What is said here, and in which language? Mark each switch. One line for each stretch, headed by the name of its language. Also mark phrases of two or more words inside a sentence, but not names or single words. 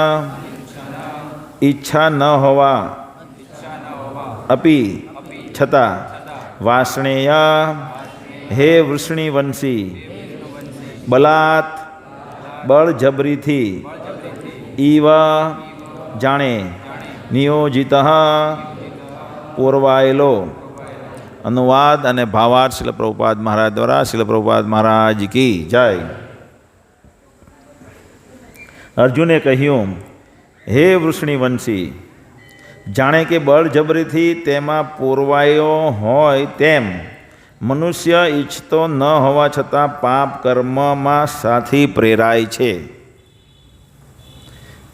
Gujarati: ઇચ્છા ન હોવા અપિ છતાં વાર્ષ્ણેય હે વૃષ્ણિવંશી બલાત્ બળજબરીથી ઇવ જાણે નિયોજિતઃ પૂરાયેલો। अनुवाद અને ભાવાર્થ શિલ પ્રભુપાદ મહારાજ દ્વારા। શિલ પ્રભુપાદ મહારાજ કી જય। અર્જુને કહ્યું હે વૃષ્ણિવંશી જાણે કે બળજબરીથી તેમાં પૂરવાયો હોય તેમ મનુષ્ય ઈચ્છતો ન હોવા છતાં પાપ કર્મમાં સાથી પ્રેરાય છે।